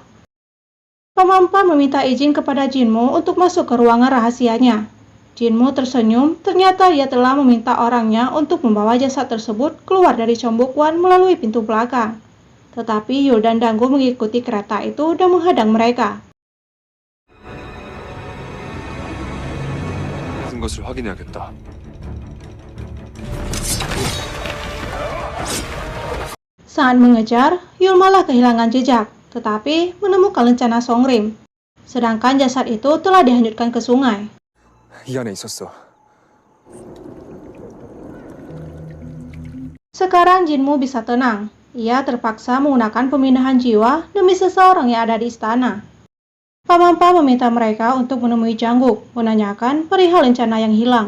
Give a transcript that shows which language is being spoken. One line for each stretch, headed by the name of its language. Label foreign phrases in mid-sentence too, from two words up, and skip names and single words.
Indonesian: Pamampat meminta izin kepada Jinmu untuk masuk ke ruangan rahasianya. Jinmu tersenyum, ternyata ia telah meminta orangnya untuk membawa jasad tersebut keluar dari Chongbukwan melalui pintu belakang. Tetapi Yul dan Dangu mengikuti kereta itu dan menghadang mereka.
Korean: 모든 것을 확인해야겠다.
Indonesian: Saat mengejar, Yul malah kehilangan jejak, tetapi menemukan lencana Songrim. Sedangkan jasad itu telah dihanyutkan ke sungai.
Korean: 이 안에 있었어.
Indonesian: Sekarang Jinmu bisa tenang. Ia terpaksa menggunakan pemindahan jiwa demi seseorang yang ada di istana. Pamampa meminta mereka untuk menemui Jangguk, menanyakan perihal lencana yang hilang.